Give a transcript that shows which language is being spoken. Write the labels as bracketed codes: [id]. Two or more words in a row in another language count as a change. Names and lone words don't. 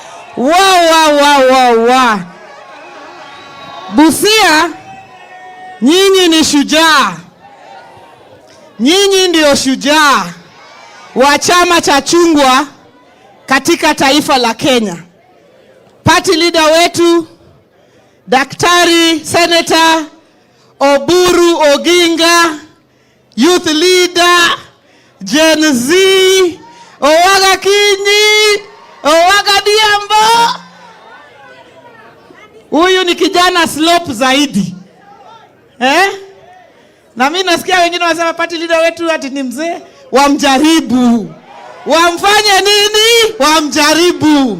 [sw] Wa. Busia, nyinyi ni shujaa. Nyinyi ndio shujaa wa chama cha chungwa katika taifa la Kenya. [en] Party leader [sw] wetu Daktari Senator Oburu Oginga, [en] youth leader, Gen Z, [sw] Owaga Kinyi, Owaga Diambo. Huyu ni kijana slope zaidi. Na mimi nasikia wengine wanasema [en] party leader [sw] wetu ati ni mzee. Wamjaribu. Wamfanye nini? Wamjaribu.